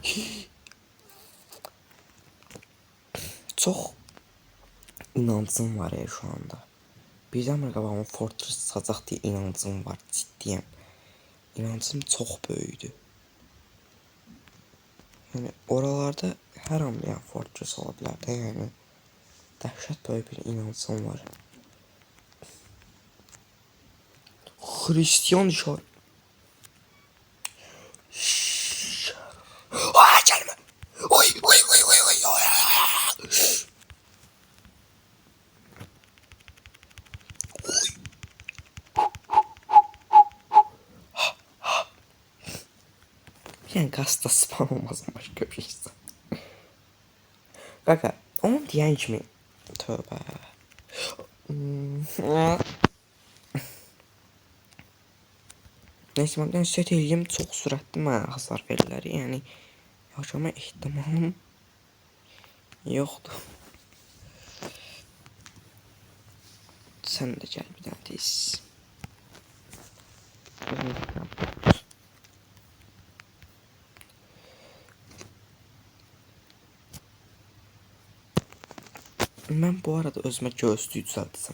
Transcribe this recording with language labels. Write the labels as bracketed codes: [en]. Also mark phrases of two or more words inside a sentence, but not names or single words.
[az] Çox inancım var [tr] ya şu anda. [az] Birdən qabağıma fortress sacaq deyə inancım var, ciddiyəm. İnancım çox böyükdür. Yəni oralarda hər an bir fortress ola bilər də, yəni dəhşət böyük bir inancım var. Hristiyan işarət. [tr] Aa, gelme. Oy oy oy oy oy oy. Yani gazda spam olmaz başka bir şey. Kaka, onun diyen kimi? Tövbe. Neyse ben [az] set eləyim çox sürətli mənə hasar verirlər. Yəni yaşama ehtimalım yoxdur. Sən də gəl bir dənə tez. Mən bu arada özümə gözlük düzəltəcəm.